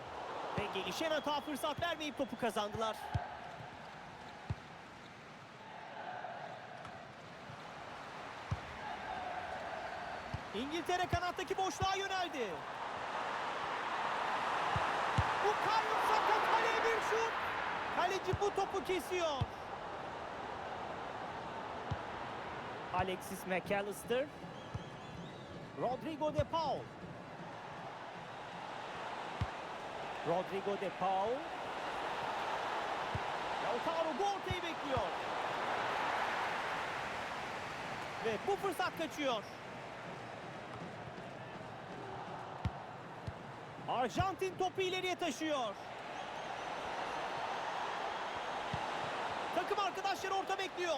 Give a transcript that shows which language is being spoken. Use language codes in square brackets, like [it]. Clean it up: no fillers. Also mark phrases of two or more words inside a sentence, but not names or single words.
[tr] Ve gelişen hata fırsat vermeyip topu kazandılar. İngiltere kanattaki boşluğa yöneldi. Bukayo Saka kaleye bir şut. Kaleci bu topu kesiyor. Alexis McAllister. Rodrigo de Paul. Rodrigo de Paul. Lautaro bu ortayı bekliyor. Ve bu fırsat kaçıyor. Arjantin topu ileriye taşıyor. Takım arkadaşları orta bekliyor.